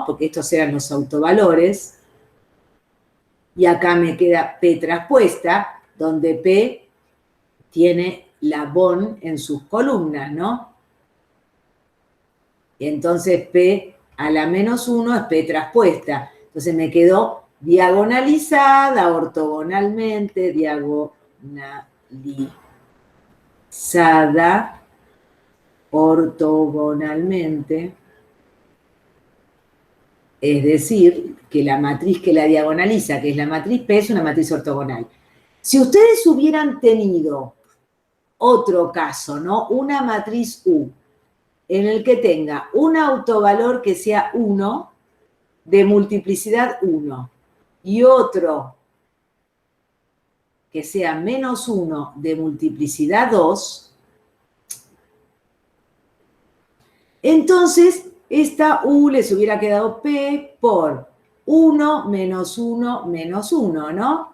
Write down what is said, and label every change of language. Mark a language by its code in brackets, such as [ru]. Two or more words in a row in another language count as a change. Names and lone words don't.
[es] Porque estos eran los autovalores. Y acá me queda P traspuesta, donde P tiene la BON en sus columnas, ¿no? Y entonces P a la menos 1 es P traspuesta. Entonces me quedó diagonalizada, ortogonalmente, ortogonalmente, es decir, que la matriz que la diagonaliza, que es la matriz P, es una matriz ortogonal. Si ustedes hubieran tenido otro caso, ¿no? Una matriz U, en el que tenga un autovalor que sea 1, de multiplicidad 1, y otro que sea menos 1 de multiplicidad 2, entonces esta U les hubiera quedado P por 1 menos 1 menos 1, ¿no?